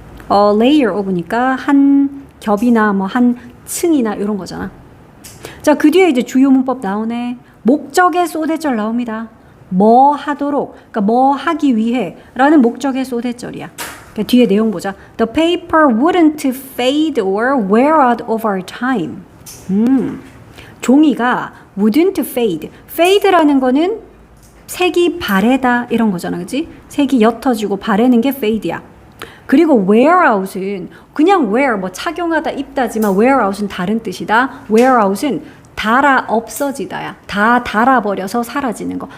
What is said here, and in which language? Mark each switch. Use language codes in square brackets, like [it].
[ko] layer of니까 한 겹이나 뭐 한 층이나 이런 거잖아. 자, 그 뒤에 이제 주요 문법 나오네. 목적의 소대절 나옵니다. 뭐 하도록, 그러니까 뭐 하기 위해 라는 목적의 소대절이야. 그러니까 뒤에 내용 보자. [en] The paper wouldn't fade or wear out over time. [ko] 종이가 [en] wouldn't fade. [ko] fade라는 거는 색이 바래다 이런 거잖아, 그치? 색이 옅어지고 바래는 게 fade야. 그리고 [en] wear out [ko] 은 그냥 wear, 뭐 착용하다, 입다지만 wear out은 다른 뜻이다. [en] wear out [ko] 은 달아 없어지다야. 다 달아버려서 사라지는 거.